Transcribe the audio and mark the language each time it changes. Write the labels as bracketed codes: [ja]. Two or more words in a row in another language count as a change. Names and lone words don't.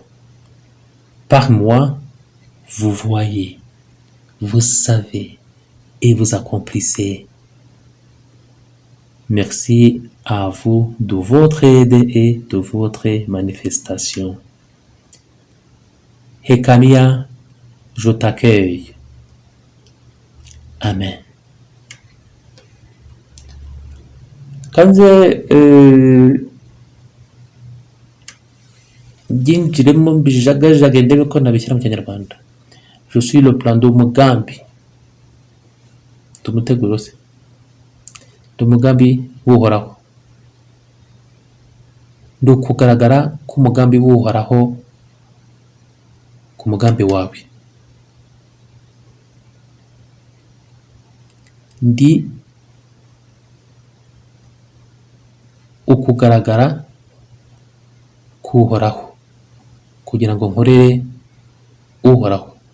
[fr] Par moi, vous voyez, vous savez et vous accomplissez. Merci à vous de votre aide et de votre manifestation. Yekamiya, je t'accueille. Amen. [rw] Kanze byinjiremo mbijagajage ndebe ko nabishyira mu Kinyarwanda. [fr] Je suis le plan d'umugambi. [rw] Tumuteguro se. Umugambi w'Uhoraho. Ndi kugaragara k'umugambi w'Uhoraho ku mugambi wawe. Ndi ukugaragara k'Uhoraho kugira ngo nkorere Uhoraho.